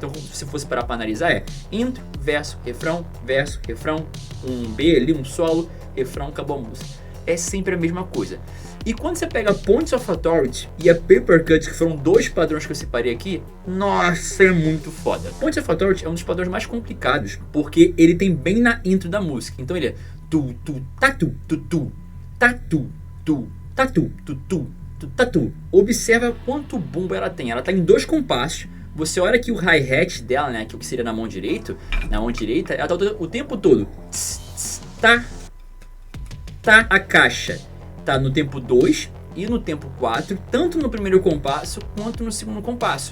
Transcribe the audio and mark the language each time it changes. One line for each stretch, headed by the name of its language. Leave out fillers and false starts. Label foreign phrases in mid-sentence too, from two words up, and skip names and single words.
Portuguese: Então, se fosse parar pra analisar, é intro, verso, refrão, um B ali, um solo, refrão, acabou a música. É sempre a mesma coisa. E quando você pega Points of Authority e a Paper Cut, que foram dois padrões que eu separei aqui, nossa, é muito foda. Points of Authority é um dos padrões mais complicados, porque ele tem bem na intro da música. Então ele é tu, tu, tatu, tu, tatu, tu, tatu, tu, tatu. Observa quanto bumbo ela tem. Ela tá em 2 compassos. Você olha que o hi-hat dela, né, que o que seria na mão direita, ela tá o tempo todo. Tá. A caixa tá no tempo 2 e no tempo 4, tanto no primeiro compasso quanto no segundo compasso.